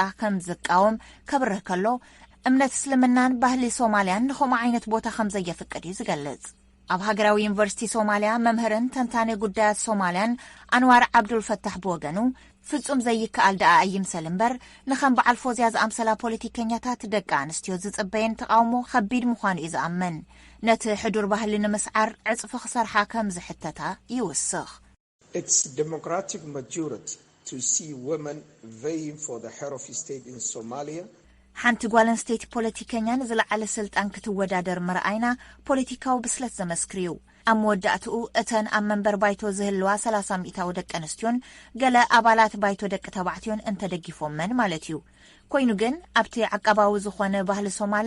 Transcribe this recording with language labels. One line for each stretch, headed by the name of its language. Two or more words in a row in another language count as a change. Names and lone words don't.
Tigrinya: ከም ዝቃወም ከብርህ ከሎ እምነት እስልምናን ባህሊ ሶማልያን ንኸምኡ ዓይነት ቦታ ከም ዘየፍቅድ እዩ ዝገልጽ ኣብ ሃገራዊ ዩኒቨርሲቲ ሶማልያ መምህርን ተንታኒ ጉዳያት ሶማልያን ኣንዋር ዓብዱልፈታሕ ብወገኑ ፍጹም ዘይከኣል ደኣ ኣይምሰል እምበር ንኸም በዓል ፎዝያ ዝኣምሰላ ፖለቲከኛታት ደቂ ኣንስትዮ ዝጽበየን ተቃውሞ ከቢድ ምዃኑ እዩ ዝኣመን ነቲ ሕዱር ባህሊ ንምስዓር ዕጽፊ ክሰርሓ ከም ዝሕተታ ይውስኽ።
English: It's democratic majority to see women vying for the head of state in Somalia.
Tigrinya: ሓንቲ ጓል ኣንስተይቲ ፖለቲከኛን ዝለዓለ ስልጣን ክትወዳደር ምርኣይና ፖለቲካዊ ብስለት ዘመስክርዩ። ኣብ መወዳእትኡ እተን ኣብ መንበር ባይቶ ዝህልዋ 30 ሚእታዊ ደቂ ኣንስትዮን ገለ ኣባላት ባይቶ ደቂ ተባዕትዮን እንተደጊፎመን ማለት እዩ። ኮይኑ ግን ኣብቲ ዓቀባዊ ዝኾነ ባህሊ ሶማልያ